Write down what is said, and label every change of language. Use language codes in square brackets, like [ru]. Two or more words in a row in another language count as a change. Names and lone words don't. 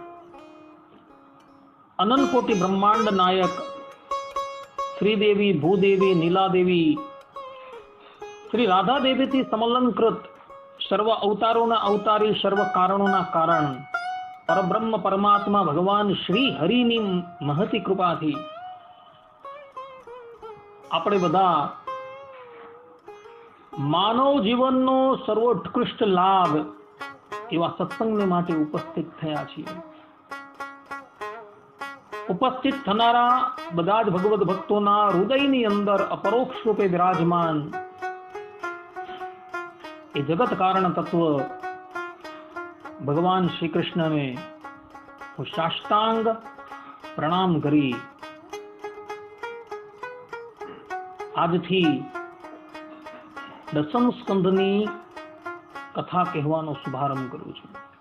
[gu] અનંત કોટિ બ્રહ્માંડ નાયક શ્રીદેવી ભૂદેવી નીલાદેવી શ્રી રાધા દેવી થી સમલંકૃત સર્વ અવતારોના અવતારી સર્વ કારણોના કારણ પરબ્રહ્મ પરમાત્મા ભગવાન શ્રી હરિની મહતી કૃપાથી આપણે બધા માનવ જીવનનો સર્વોત્કૃષ્ટ લાભ એવા સત્સંગને માટે ઉપસ્થિત થયા છીએ। ઉપસ્થિત થનારા બધા જ ભગવદ ભક્તોના હૃદયની અંદર અપરોક્ષ રૂપે વિરાજમાન એ જગત કારણ તત્વ ભગવાન શ્રી કૃષ્ણને હું સાષ્ટાંગ પ્રણામ કરી આજથી દસમ સ્કંદની કથા કહેવાનો શુભારંભ કરું છું।